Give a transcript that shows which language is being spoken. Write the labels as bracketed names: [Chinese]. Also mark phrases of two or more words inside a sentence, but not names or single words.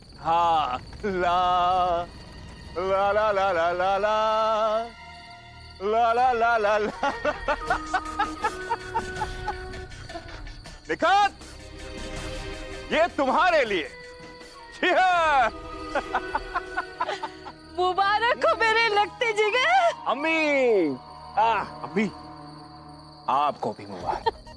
[Hindi] हाँ, ला ला ला ला ला ला ला ला ला ला ला। निखात, ये तुम्हारे लिए। मुबारक हो मेरे लगते जिगर। अम्मी, अम्मी, आपको भी मुबारक।